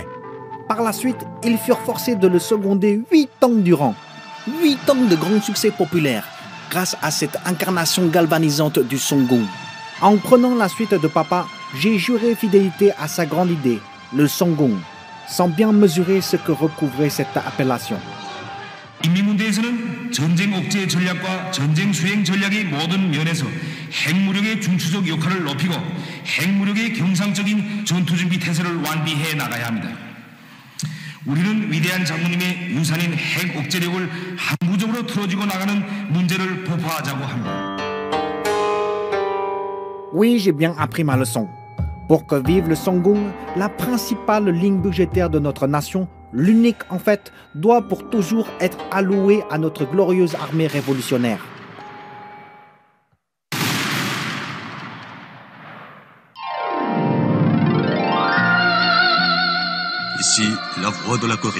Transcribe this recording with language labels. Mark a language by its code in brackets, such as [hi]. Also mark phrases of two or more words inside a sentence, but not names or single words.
[fr] Par la suite, ils furent forcés de le seconder 8 ans durant. 8 ans de grands succès populaires, grâce à cette incarnation galvanisante du Songun. En prenant la suite de papa, j'ai juré fidélité à sa grande idée, le Songun, sans bien mesurer ce que recouvrait cette appellation. [ko] 인민군대에서는 전쟁 억제 전략과 전쟁 수행 전략의 모든 면에서 핵무력의 중추적 역할을 높이고 핵무력의 경상적인 전투준비 태세를 완비해 나가야 합니다. 우리는 위대한 장군님의 유산인 핵 억제력을 항구적으로 틀어지고 나가는 문제를 도파하자고 합니다. [fr] Oui, j'ai bien appris ma leçon. Pour que vive le Songun, la principale ligne budgétaire de notre nation, l'unique en fait, doit pour toujours être allouée à notre glorieuse armée révolutionnaire. Ici, la voix de la Corée.